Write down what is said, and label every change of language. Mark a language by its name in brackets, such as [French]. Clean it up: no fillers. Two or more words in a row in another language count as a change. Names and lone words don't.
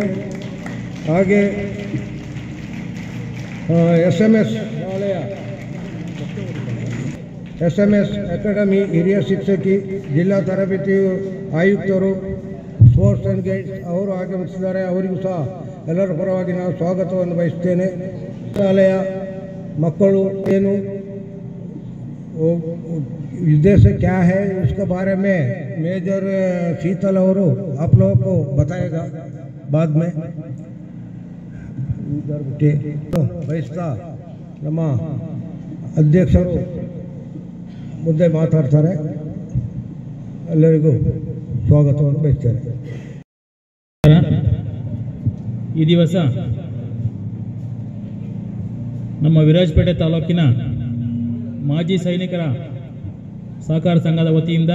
[Kannada] ಹಾಗೆ SMS ಶಾಲೆಯ SMS ಅಕಾಡೆಮಿ ಹಿರಿಯ ಶಿಕ್ಷಕಿ, ಜಿಲ್ಲಾ ತರಬೇತಿ ಆಯುಕ್ತರು, ಸ್ಪೋರ್ಟ್ಸ್ ಆ್ಯಂಡ್ ಗೈಡ್ಸ್ ಅವರು ಆಗಮಿಸಿದ್ದಾರೆ. ಅವರಿಗೂ ಸಹ ಎಲ್ಲರ ಪರವಾಗಿ ನಾನು ಸ್ವಾಗತವನ್ನು ಬಯಸ್ತೇನೆ. ಶಾಲೆಯ ಮಕ್ಕಳು ಏನು [Hindi] उद्देश्य क्या है उसके बारे में मेजर शीतल और आप लोगों को बताएगा बाद में. [Kannada] ಬಯಸ್ತಾ ನಮ್ಮ ಅಧ್ಯಕ್ಷರು ಮುಂದೆ ಮಾತಾಡ್ತಾರೆ. ಎಲ್ಲರಿಗೂ ಸ್ವಾಗತವನ್ನು ಬಯಸ್ತೇನೆ. ಈ ದಿವಸ ನಮ್ಮ ವಿರಾಜಪೇಟೆ ತಾಲೂಕಿನ ಮಾಜಿ ಸೈನಿಕರ ಸಹಕಾರ ಸಂಘದ ವತಿಯಿಂದ